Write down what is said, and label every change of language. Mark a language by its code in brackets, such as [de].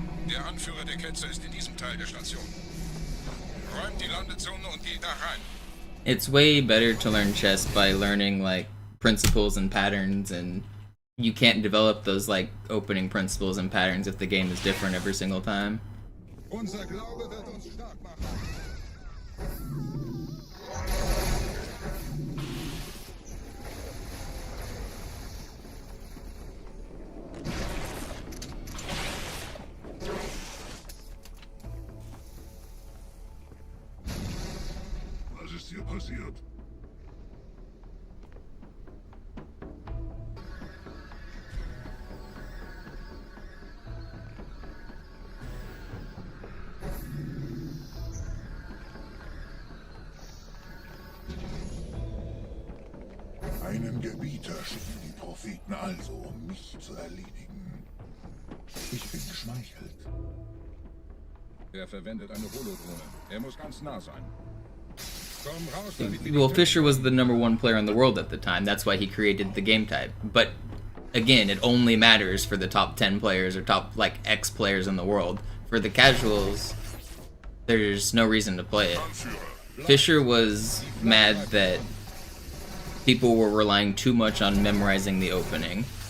[de] Der Anführer der Ketzer ist in diesem Teil der Station. Räumt die Landezone und geht da rein. [en] It's way better to learn chess by learning like principles and patterns, and you can't develop those like opening principles and patterns if the game is different every single time. [de] Unser Glaube wird uns stark machen. Was ist hier passiert? Einen Gebieter schicken die Propheten also, um mich zu erledigen. Ich bin geschmeichelt. Er verwendet eine Holodrohne. Er muss ganz nah sein. Komm raus, damit wir [en] Well, Fisher was the #1 player in the world at the time. That's why he created the game type. But again, it only matters for the top 10 players or top like X players in the world. For the casuals, there's no reason to play it. Fisher was mad that people were relying too much on memorizing the opening.